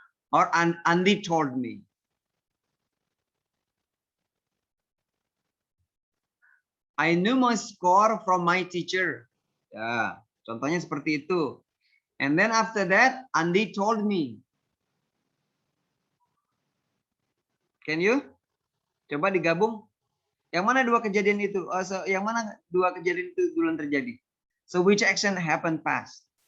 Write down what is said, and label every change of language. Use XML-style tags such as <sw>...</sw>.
<en>Or Andi told me. I knew my score from my teacher.</en> <id>Ya, contohnya seperti itu.</id> <en>And then after that, Andi told me. Can you?</en> <id>Coba digabung. Yang mana 2 kejadian itu? Yang mana 2 kejadian itu duluan terjadi?</id> <en>So which action happened fast?</en>